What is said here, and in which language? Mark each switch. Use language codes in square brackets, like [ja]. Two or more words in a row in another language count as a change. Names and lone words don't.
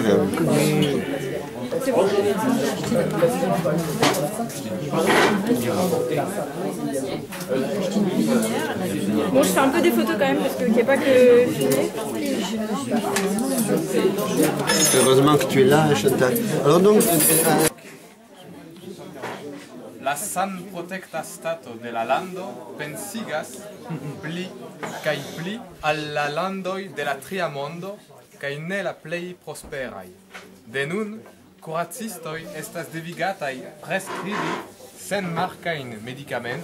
[fr] C'est bon. Bon, je fais un peu des photos quand même parce qu'il n'y a pas que filmer. Heureusement que tu es là, Chantal. Alors donc... [eo] La san protecta stato de la lando pensigas pli kaj pli al la landoj de la tria mondo kaj ne la plej prosperaj. De nun, kuracistoj estas devigataj preskribi senmarkajn medikamentojn.